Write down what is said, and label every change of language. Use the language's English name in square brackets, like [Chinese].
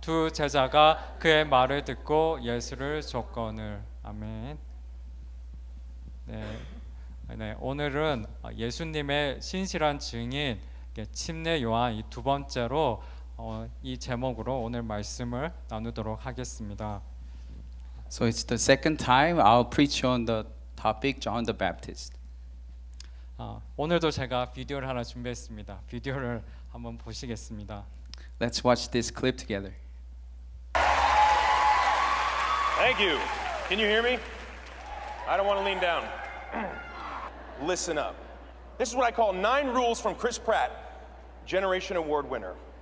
[Korean] 두 제자가 그의 말을 듣고 예수를 줬거늘. 아멘. 네, 오늘은 예수님의 신실한 증인 침례 요한 이 두 번째로 이 제목으로 오늘 말씀을 나누도록 하겠습니다. [English] So it's the second time I'll preach on the topic John the Baptist. [Korean] 오늘도 제가 비디오를 하나 준비했습니다. 비디오를 한번 보시겠습니다. [English] Let's watch this clip together. Thank you. Can you hear me? I don't want to lean down. Listen up. This is what I call 9 rules from Chris Pratt, Generation Award winner.